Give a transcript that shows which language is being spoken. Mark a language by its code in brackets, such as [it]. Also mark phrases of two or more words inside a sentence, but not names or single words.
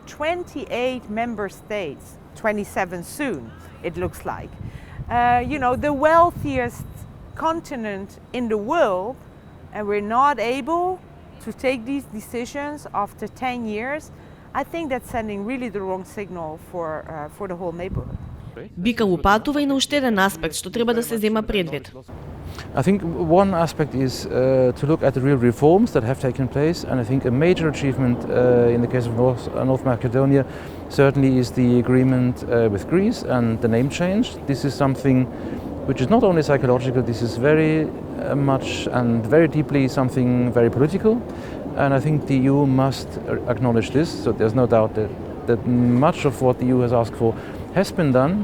[en] 28 member states, 27 soon, it looks like. The wealthiest continent in the world, and we're not able to take these decisions after 10 years. I think that's sending really the wrong signal for the whole neighborhood. [mk] Бикал упатува и на уште еден аспект што треба да се зема предвид. [en] I think one aspect is to look at the real reforms that have taken place, and I think a major achievement in the case of North Macedonia certainly is the agreement with Greece and the name change. This is something which is not only psychological, this is very much and very deeply something very political, and I think the EU must acknowledge this, so there's no doubt that much of what the EU has asked for has been done.